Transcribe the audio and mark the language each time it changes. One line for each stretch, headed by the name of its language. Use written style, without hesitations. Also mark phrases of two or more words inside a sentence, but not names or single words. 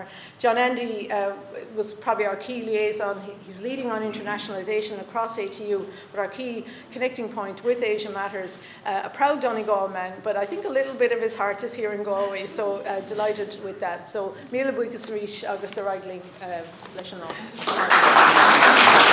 English: John Andy was probably our key liaison. He's leading on internationalisation across ATU, but our key connecting point with Asia Matters. A proud Donegal man, but I think a little bit of his heart is here in Galway, so delighted with that. So,
Irish: míle buíochas arís agus a raigling leis an